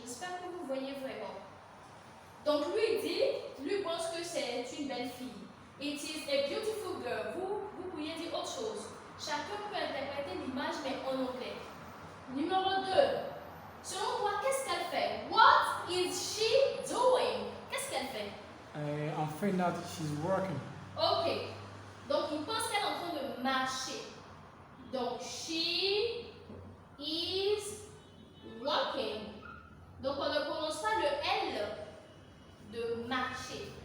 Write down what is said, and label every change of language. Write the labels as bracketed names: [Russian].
[French] J'espère que vous voyez vraiment. Donc lui pense que c'est une belle fille. [English] It is a beautiful girl. [French] Vous pourriez dire autre chose. Chacun peut interpréter l'image mais en anglais. Numéro 2. Selon toi, qu'est-ce qu'elle fait? [English] What is she doing? [French] Qu'est-ce qu'elle fait? [English] I think that she's working. Ok. [French] Donc il pense qu'elle est en train de marcher. Donc [English] she is walking. [French] Donc on ne prononce pas le L de marcher.